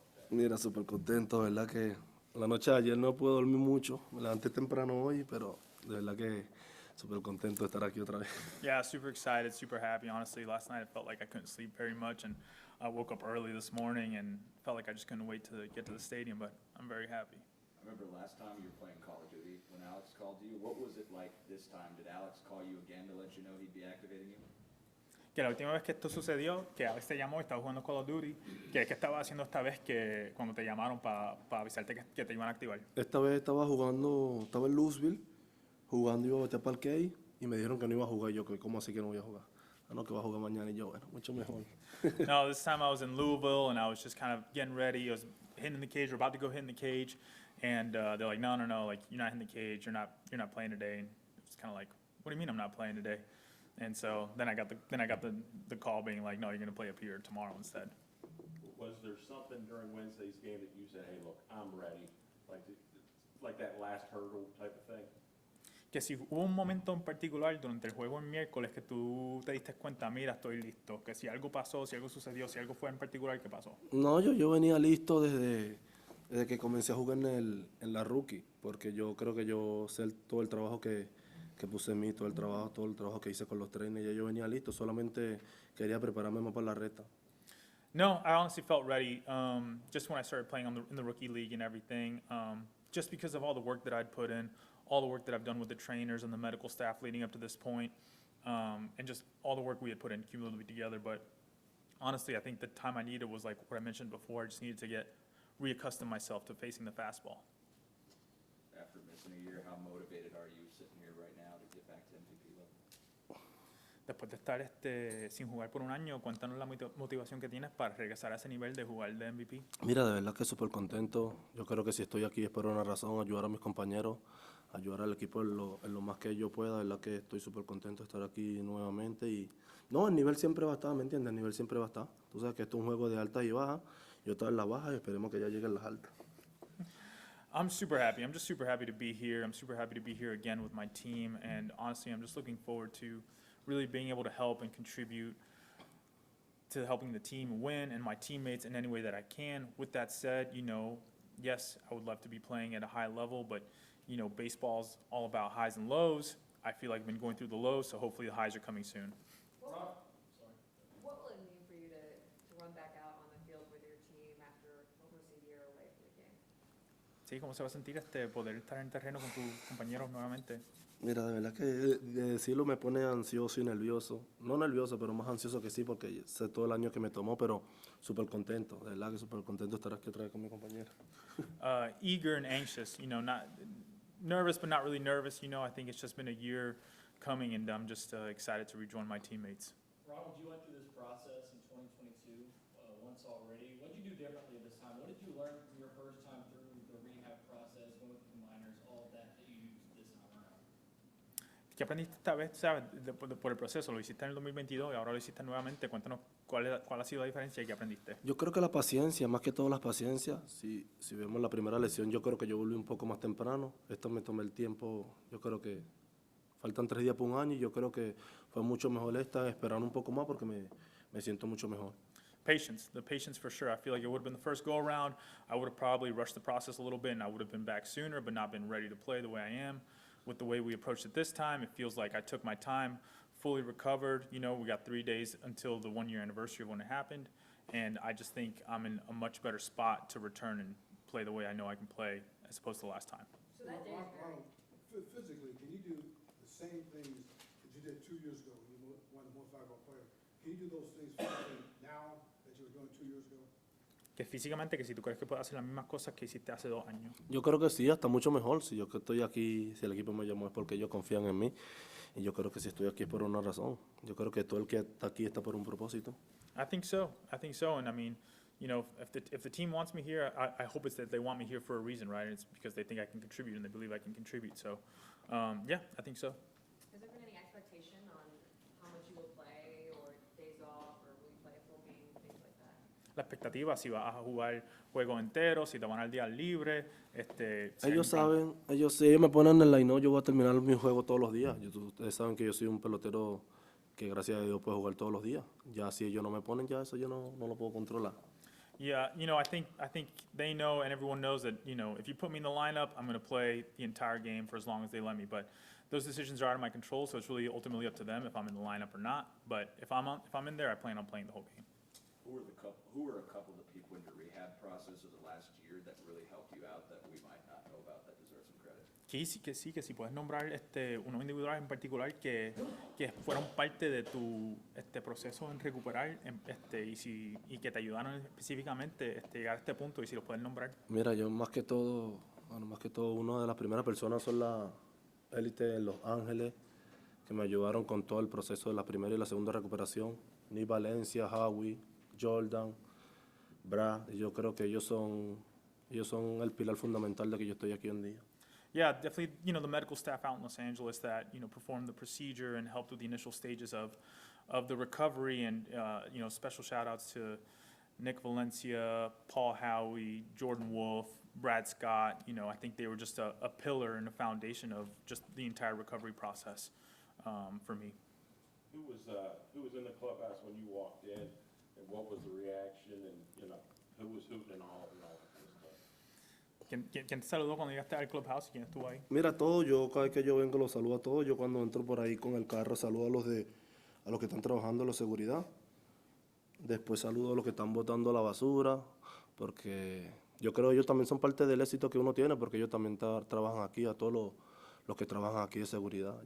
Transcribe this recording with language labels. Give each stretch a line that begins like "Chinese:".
Spanish: Mira, súper contento, ¿verdad? Que la noche de ayer no pude dormir mucho, me levanté temprano hoy, pero de verdad que súper contento de estar aquí otra vez.
English: Yeah, super excited, super happy. Honestly, last night I felt like I couldn't sleep very much, and I woke up early this morning and felt like I just couldn't wait to get to the stadium. But I'm very happy. I remember last time you were playing Call of Duty when Alex called you. What was it like this time? Did Alex call you again to let you know he'd be activating you?
Spanish: Que la última vez que esto sucedió, que Alex te llamó, estaba jugando Call of Duty, que estaba haciendo esta vez que cuando te llamaron para avisarte que te iban a activar. Esta vez estaba jugando, estaba en Louisville, jugando, iba a batear para el Key, y me dijeron que no iba a jugar. Yo, ¿cómo así que no voy a jugar? Ah, no, que va a jugar mañana. Y yo, bueno, mucho mejor.
English: No, this time I was in Louisville and I was just kind of getting ready. I was hitting the cage, we're about to go hit in the cage, and they're like, no, like you're not hitting the cage, you're not playing today. And it's kind of like, what do you mean I'm not playing today? And so then I got the call being like, no, you're gonna play up here tomorrow instead. Was there something during Wednesday's game that you said, hey, look, I'm ready, like that last hurdle type of thing?
Spanish: Que si hubo un momento en particular durante el juego el miércoles que tú te diste cuenta, mira, estoy listo, que si algo pasó, si algo sucedió, si algo fue en particular, ¿qué pasó? No, yo venía listo desde que comencé a jugar en la rookie, porque yo creo que yo sé todo el trabajo que puse en mí, todo el trabajo que hice con los trainers, ya yo venía listo, solamente quería prepararme más para la reta.
English: No, I honestly felt ready just when I started playing in the rookie league and everything, just because of all the work that I'd put in, all the work that I've done with the trainers and the medical staff leading up to this point, and just all the work we had put in cumulatively together. But honestly, I think the time I needed was like what I mentioned before. I just needed to reaccustom myself to facing the fastball. After missing a year, how motivated are you sitting here right now to get back to MVP level?
Spanish: Después de estar sin jugar por un año, cuéntanos la motivación que tienes para regresar a ese nivel de jugar de MVP. Mira, de verdad que súper contento. Yo creo que si estoy aquí es por una razón, ayudar a mis compañeros, ayudar al equipo en lo más que yo pueda. De verdad que estoy súper contento de estar aquí nuevamente. Y no, el nivel siempre va a estar, ¿me entiendes? El nivel siempre va a estar. Tú sabes que esto es un juego de alta y baja. Yo estoy en la baja y esperemos que ya lleguen las altas.
English: I'm super happy. I'm just super happy to be here. I'm super happy to be here again with my team. And honestly, I'm just looking forward to really being able to help and contribute to helping the team win and my teammates in any way that I can. With that said, yes, I would love to be playing at a high level, but, baseball's all about highs and lows. I feel like I've been going through the lows, so hopefully the highs are coming soon. What will it mean for you to run back out on the field with your team after almost a year away from the game?
Spanish: Sí, ¿cómo se va a sentir poder estar en el terreno con tus compañeros nuevamente? Mira, de verdad que de decirlo me pone ansioso y nervioso. No nervioso, pero más ansioso que sí, porque sé todo el año que me tomó, pero súper contento. De verdad que súper contento de estar aquí otra vez con mi compañera.
English: Eager and anxious, not nervous, but not really nervous. I think it's just been a year coming, and I'm just excited to rejoin my teammates. Ronald, you went through this process in 2022 once already. What did you do differently this time? What did you learn from your first time through the rehab process, going through the minors, all of that you used this time around?
Spanish: ¿Qué aprendiste esta vez, sabes, por el proceso? Lo hiciste en el 2022 y ahora lo hiciste nuevamente. Cuéntanos cuál ha sido la diferencia y qué aprendiste. Yo creo que la paciencia, más que todo la paciencia. Si vemos la primera lesión, yo creo que yo volví un poco más temprano. Esto me tomé el tiempo, yo creo que faltan 3 días por un año y yo creo que fue mucho mejor esperando un poco más porque me siento mucho mejor.
English: The patience for sure. I feel like it would have been the first go around. I would have probably rushed the process a little bit and I would have been back sooner, but not been ready to play the way I am. With the way we approached it this time, it feels like I took my time, fully recovered. We got 3 days until the 1-year anniversary of when it happened, and I just think I'm in a much better spot to return and play the way I know I can play as opposed to the last time. So that day is very, Physically, can you do the same things that you did 2 years ago when you won the 1-5-0 player? Can you do those things physically now that you were doing 2 years ago?
Spanish: Que físicamente, que si tú crees que puedes hacer las mismas cosas que hiciste hace 2 años. Yo creo que sí, hasta mucho mejor. Si yo que estoy aquí, si el equipo me llamó es porque ellos confían en mí. Y yo creo que si estoy aquí es por una razón. Yo creo que todo el que está aquí está por un propósito.
English: I think so. And I mean, if the team wants me here, I hope it's that they want me here for a reason, right? It's because they think I can contribute and they believe I can contribute. So, yeah, I think so. has there been any expectation on how much you will play or days off or will you play a full game, things like that?
Spanish: La expectativa, si vas a jugar juego entero, si te van al día libre, si hay Ellos un plan. saben, si ellos me ponen en el line, yo voy a terminar mi juego todos los días. Ustedes saben que yo soy un pelotero que gracias a Dios puedo jugar todos los días. Ya si ellos no me ponen, ya eso yo no lo puedo controlar.
English: Yeah, I think they know and everyone knows that, if you put me in the lineup, I'm going to play the entire game for as long as they let me. But those decisions are out of my control, so it's really ultimately up to them if I'm in the lineup or not. But if I'm in there, I plan on playing the whole game. Who were a couple of the people in your rehab process of the last year that really helped you out that we might not know about that deserve some credit?
Spanish: Que si puedes nombrar unos individuales en particular que fueron parte de tu proceso en recuperar y que te ayudaron específicamente llegar a este punto y si los puedes nombrar. Mira, yo más que todo, una de las primeras personas son la élite en Los Ángeles, que me ayudaron con todo el proceso de la primera y la segunda recuperación. Ni Valencia, Howie, Jordan, Brad, y yo creo que ellos son el pilar fundamental de que yo estoy aquí hoy en día.
English: Yeah, definitely, the medical staff out in Los Angeles that, performed the procedure and helped with the initial stages of the recovery. And, special shout outs to Nick Valencia, Paul Howie, Jordan Wolf, Brad Scott. I think they were just a pillar and a foundation of just the entire recovery process for me. Who was in the clubhouse when you walked in, and what was the reaction, and, who was hooting and all that kind of stuff?
Spanish: ¿Quién te saludó cuando llegaste al clubhouse y quién estuvo ahí? Mira, cada vez que yo vengo los saludo a todos. Yo cuando entro por ahí con el carro saludo a los que están trabajando en la seguridad. Después saludo a los que están botando la basura, porque yo creo que ellos también son parte del éxito que uno tiene, porque ellos también trabajan aquí, a todos los que trabajan aquí de seguridad.